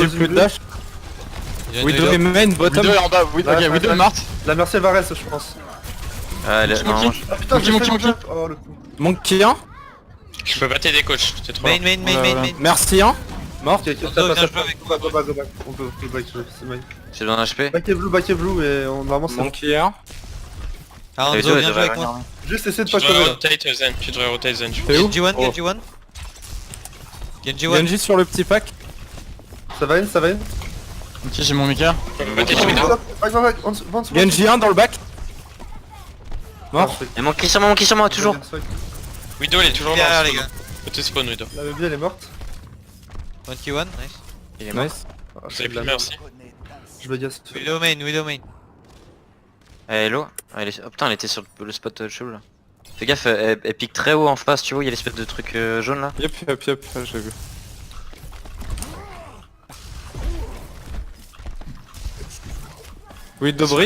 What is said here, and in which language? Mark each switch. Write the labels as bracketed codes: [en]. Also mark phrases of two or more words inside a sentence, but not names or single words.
[fr] pose plus une de dash. il y a une Widow Widow. est main, bottom. Widow est en bas, Widow, Ouais, ok, Widow est morte. La Mercy elle va reste, je pense. Ah, non, Ah putain, Monkey, j'ai Monkey, fait Monkey. le jump. Oh le coup. Monkey 1. Je peux pas t'aider coach, t'es trop Main lent. main main Voilà, main voilà. main. Merci 1. Mort. Ok, ok, Hanzo, tape, viens tape, jouer avec tape. [en] Go back, go back. [fr] On peut back, c'est main. j'ai besoin d'HP. Back est blue et on normalement c'est bon. Monkey 1. Ah Et Hanzo toi, viens elle jouer avec devrait moi. Juste essayer de Tu pas devrais crever là. rotate zen, tu devrais rotate zen. je pense. T'es où? Genji one, Oh. Genji one. Genji one. Genji sur le petit pack. Ça va in, ça va in. Ok, j'ai mon mecha. Je peux rotate Widow. Back, en dessous. Genji 1 dans le back. Mort. Et mon qui sur moi, toujours. Widow, elle est toujours Derrière là. les gars. Côté spawn, Widow. La baby elle est morte. Monkey one, nice. Il est mort. Nice. Ah, Vous je fais avez de plus la merci. merde. Je bagasse. Widow main, Widow main. Hello. Oh putain, elle était sur le spot chelou là. Fais gaffe, elle pique très haut en face, tu vois, il y a l'espèce de truc jaune là. Yep, j'ai vu. Widow bridge.